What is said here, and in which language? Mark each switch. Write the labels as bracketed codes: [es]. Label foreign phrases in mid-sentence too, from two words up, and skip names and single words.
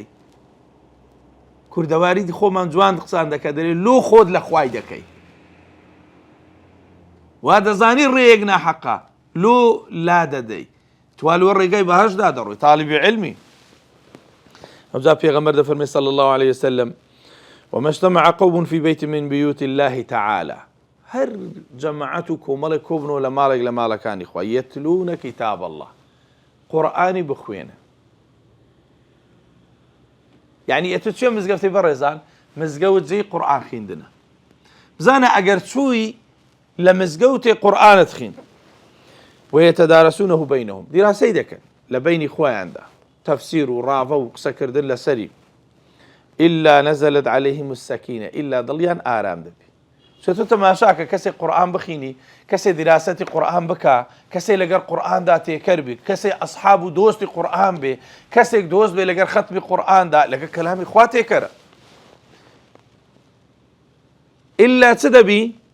[ckb] کوردەواری خۆمان جوان قسان دەکە دەرێ لۆ خۆت لە خوای دەکەی، وا دەزانی ڕێیەک ناحەقا لۆ لا دەدەی، توا لۆ ڕێگەی بەهەشتدا دەڕۆی. تاڵیبی عیلمی ئەوجا پێغەمبەر دەفەرمێ [ar] صلی الله عليه وسلم: وما اجتمع قوم في بيت من بيوت الله تعالى. [ckb] هەر جەماعەت و کۆمەڵێک کۆبنەوە لە ماڵێک لە ماڵەکانی خوا، [ar] یەتلونە کیتاب الله، [ckb] قورئانی بخوێنە. یعنی ئێتە چێ مزگەوتی بەڕێزان؟ مزگەوت جێی قورئان خوێندنە. بزانە ئەگەر چووی لە مزگەوتێ قورئانت خوێن [ar] ويتدارسونه بينهم، [ckb] دیراسەی دەکەن لە بینی خۆیاندا، تەفسیر و ڕاوە و قسەکردن لەسەری. [ar] إلا نزلت عليهم السكينة، إلا [ckb] دڵیان ئارام دەبێ. چۆتۆ تەماشاکە کەسێک قورئان بخینی، کەسێک دیراسەتی قورئان بکە، کەسێک لەگەر قورئاندا تێکەر بێ، کەسێک ئەسحاب و دۆستی قورئان بێ، کەسێک دۆست بێ لەگەر ختمی قورئاندا، لەگەر کەلامی خوا تێکەرە. إلا چ دەبی؟